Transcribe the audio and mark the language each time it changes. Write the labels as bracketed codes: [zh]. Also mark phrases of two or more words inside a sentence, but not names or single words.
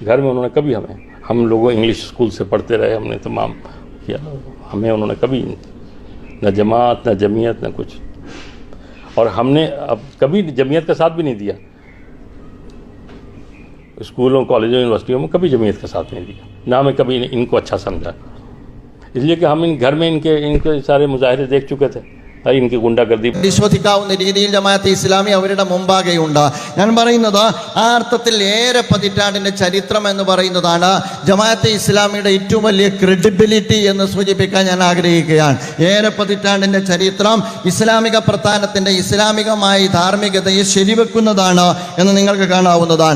[ur] گھر میں انہوں نے کبھی ہم لوگوں [en] English school [ur] سے پڑھتے رہے، ہم نے تمام کیا، ہمیں انہوں نے کبھی نہ جماعت نہ جمعیت نہ کچھ، اور ہم نے اب کبھی جمعیت کا ساتھ بھی نہیں دیا. اسکولوں، کالجوں، یونیورسٹیوں میں کبھی جمعیت کا ساتھ نہیں دیا، نہ ہمیں کبھی ان کو اچھا سمجھا، اس لیے کہ ہم ان گھر میں ان کے سارے مظاہرے دیکھ چکے تھے، ان کی غنڈہ گردی [ml] വിശ്വസിക്കാവുന്ന രീതിയിൽ ജമാഅത്തെ ഇസ്ലാമി അവരുടെ മുമ്പാകെയുണ്ട്. ഞാൻ പറയുന്നത് ആ അർത്ഥത്തിൽ ഏറെ പതിറ്റാണ്ടിന്റെ ചരിത്രം എന്ന് പറയുന്നതാണ് ജമാഅത്തെ ഇസ്ലാമിയുടെ ഏറ്റവും വലിയ ക്രെഡിബിലിറ്റി എന്ന് സൂചിപ്പിക്കാൻ ഞാൻ ആഗ്രഹിക്കുകയാണ്. ഏറെ പതിറ്റാണ്ടിന്റെ ചരിത്രം ഇസ്ലാമിക പ്രസ്ഥാനത്തിന്റെ ഇസ്ലാമികമായി ധാർമ്മികതയെ ശരിവെക്കുന്നതാണ് എന്ന് നിങ്ങൾക്ക് കാണാവുന്നതാണ്.